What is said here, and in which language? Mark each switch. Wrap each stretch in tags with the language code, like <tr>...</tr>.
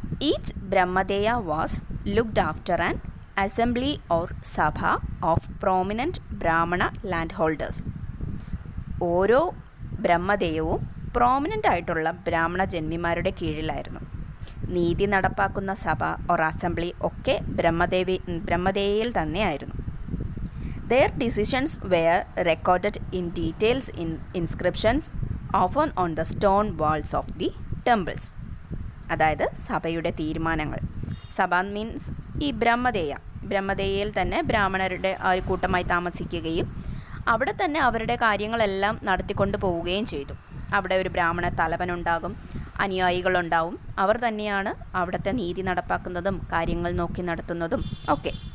<en>Each brahmadeya was looked after an assembly or sabha of prominent Brahmana land holders.</en> <ml>ഓരോ ബ്രഹ്മദേയവും prominent ആയിട്ടുള്ള ബ്രാഹ്മണ ജന്മിമാരുടെ കീഴിലായിരുന്നു. നീതി നടപ്പാക്കുന്ന സഭ ഓർ അസംബ്ലി ഒക്കെ ബ്രഹ്മദേയയിൽ തന്നെയായിരുന്നു.</ml> <en>Their decisions were recorded in details in inscriptions, often on the stone walls of the temples.</en> <ml>അതായത് സഭയുടെ തീരുമാനങ്ങൾ. സഭ മീൻസ് ഈ ബ്രഹ്മദേയയിൽ തന്നെ ബ്രാഹ്മണരുടെ ഒരു കൂട്ടമായി താമസിക്കുകയും അവിടെ തന്നെ അവരുടെ കാര്യങ്ങളെല്ലാം നടത്തിക്കൊണ്ട് പോവുകയും ചെയ്തു. അവിടെ ഒരു ബ്രാഹ്മണ തലവനുണ്ടാകും, അനുയായികളുണ്ടാവും. അവർ തന്നെയാണ് അവിടുത്തെ നീതി നടപ്പാക്കുന്നതും കാര്യങ്ങൾ നോക്കി നടത്തുന്നതും ഒക്കെ.</ml>